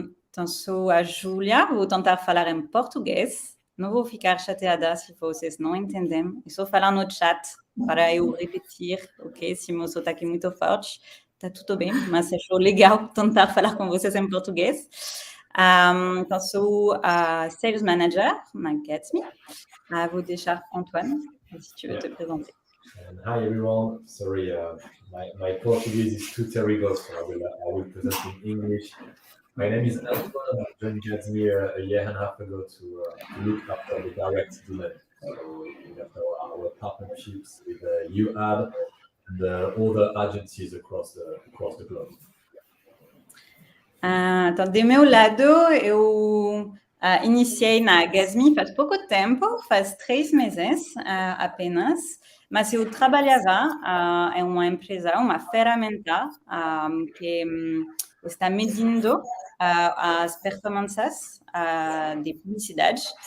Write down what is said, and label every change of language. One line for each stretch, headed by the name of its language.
Portuguese: Então, sou a Julia, vou tentar falar em português. Não vou ficar chateada se vocês não entendem. É só falar no chat para eu repetir, ok? Se meu sotaque é muito forte, tá tudo bem, mas achou legal tentar falar com vocês em português. Então, sou a Sales Manager na GADSME. Vou deixar
French: Antoine, se tu veux te présenter.
English: And hi everyone. Sorry, my Portuguese is too terrible, so I will present in English. My name is Antoine. I joined GADSME a year and a half ago to look after the direct demand. So we have our partnerships with UAD and other agencies across the globe.
Portuguese: Então, do meu lado, eu iniciei na GADSME faz pouco tempo, faz 3 meses apenas, mas eu trabalhava em uma empresa, uma ferramenta que está medindo as performances de publicidade.